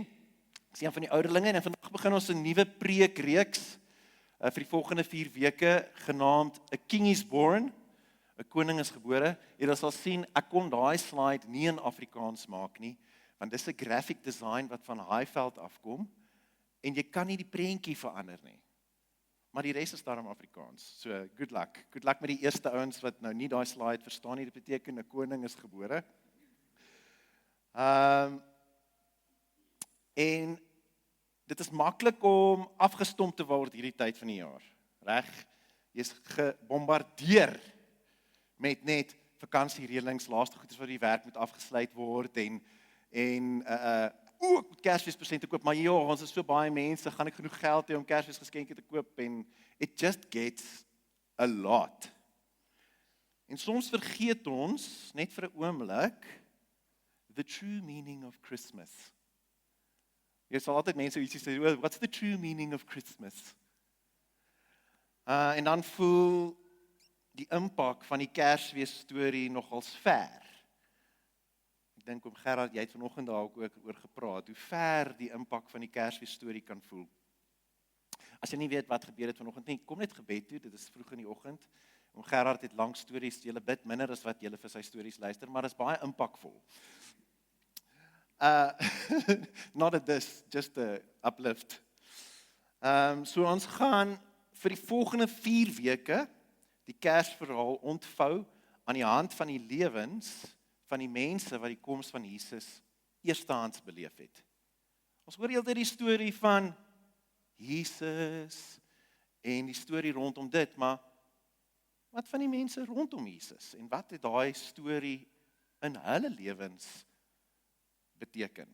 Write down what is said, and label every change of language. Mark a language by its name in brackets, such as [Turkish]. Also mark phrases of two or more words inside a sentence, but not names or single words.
[Afrikaans] Ek is een van die ouderlinge en vandag begin ons 'n nuwe preekreeks vir die volgende 4 weke genaamd A King is Born, 'n koning is gebore. Jy sal sien, ek kon daai slide nie in Afrikaans maak nie, want dis 'n [English] graphic design [Afrikaans] wat van Highveld afkom en jy kan nie die prentjie verander nie. Maar die res is daarom Afrikaans. [English] So good luck. Good luck [Afrikaans] met die eerste ouens wat nou nie daai slide verstaan nie. Dit beteken 'n koning is gebore. En dit is maklik om afgestomp te word hierdie tyd van die jaar. Reg? Jy's gebombardeer met net vakansiereëlings, laaste goeders wat die werk moet afgesluit word en ek moet Kersfeespresente koop, maar ons is so baie mense, gaan ek genoeg geld hê om Kersfeesgeskenke te koop en [English] it just gets a lot. [Afrikaans] En soms vergeet ons net vir 'n oomblik [English] the true meaning of Christmas. [Afrikaans] Jy sal altyd mense ietsie sê, [English] well, what's the true meaning of Christmas? [Afrikaans] En dan voel die impak van die Kersfees storie nogals ver. Ek dink om Gerard, jy het vanoggend daar ook oor gepraat, hoe ver die impak van die Kersfees storie kan voel. As jy nie weet wat gebeur het vanoggend nie, kom net gebed toe, dit is vroeg in die oggend. Om Gerard het lang stories, julle bid minder as wat julle vir sy stories luister, maar dit is baie impakvol. [English] Not at this, just a uplift. [Afrikaans] So ons gaan vir die volgende 4 weke die Kersverhaal ontvou aan die hand van die lewens van die mense wat die koms van Jesus eerstehands beleef het. Ons hoor heeltyd die storie van Jesus en die storie rondom dit, maar wat van die mense rondom Jesus en wat het daai storie in hulle lewens beteken?